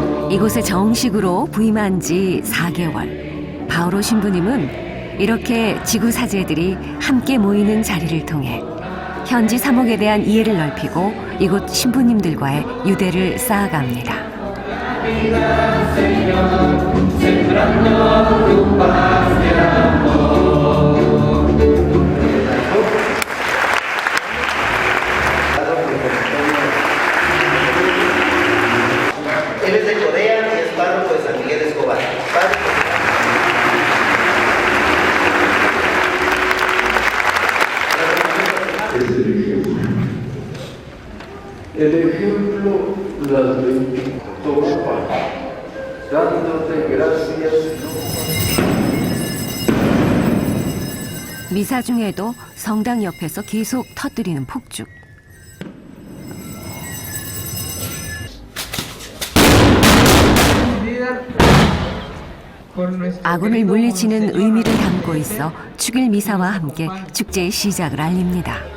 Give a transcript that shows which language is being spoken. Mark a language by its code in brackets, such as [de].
[ko] 이곳에 정식으로 부임한 지 4개월, 바오로 신부님은 이렇게 지구 사제들이 함께 모이는 자리를 통해 현지 사목에 대한 이해를 넓히고 이곳 신부님들과의 유대를 쌓아갑니다. [es] Él es de Corea y es párroco de San Miguel Escobar. El ejemplo las toma dándote gracias. [ko] 미사 중에도 성당 옆에서 계속 터뜨리는 폭죽. 아군을 물리치는 의미를 담고 있어 축일 미사와 함께 축제의 시작을 알립니다.